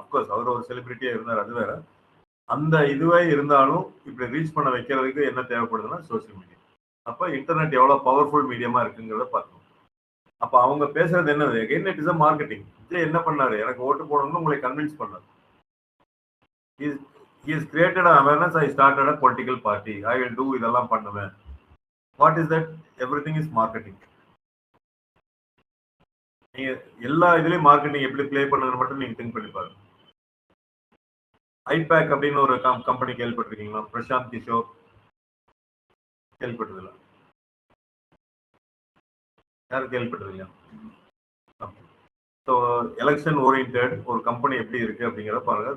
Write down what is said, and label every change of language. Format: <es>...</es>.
<ta>Of course அவர் ஒரு செலிபிரிட்டியா இருந்தார், அது வேற. அந்த இதுவே இருந்தாலும் இப்படி ரீச் பண்ண வைக்கிறதுக்கு என்ன தேவைப்படுதுன்னா சோசியல் மீடியா. அப்ப இன்டர்நெட் எவ்வளவு பவர்ஃபுல் மீடியமா இருக்குங்கிறத பார்க்கணும். அப்ப அவங்க பேசுறது என்னது?</ta> <en>Again it is a marketing.</en> <ta>Vijay என்ன பண்ணாரு? எனக்கு ஓட்டு போடணும்னு உங்களை கன்வின்ஸ் பண்ணாரு.</ta> <en>He has created an awareness. I started a political party. I will do</en> <ta>இதெல்லாம் பண்ணுவேன்.</ta> <en>What is that? Everything is marketing.</en> <ta>நீங்க எல்லா இதுலயும் மார்க்கெட்டிங் எப்படி பிளே பண்ணுறது மட்டும் நீங்க திங்க் பண்ணி பாருங்க. ஐபேக் அப்படின்னு ஒரு கம்பெனி கேள்விப்பட்டிருக்கீங்களா? பிரசாந்த் கிஷோர் கேள்விப்பட்டதில்ல? யாரும் கேள்விப்பட்டதில்லையா? ஸோ எலெக்ஷன் ஓரியன்ட் ஒரு கம்பெனி எப்படி இருக்கு அப்படிங்கிறத பாருங்க.</ta>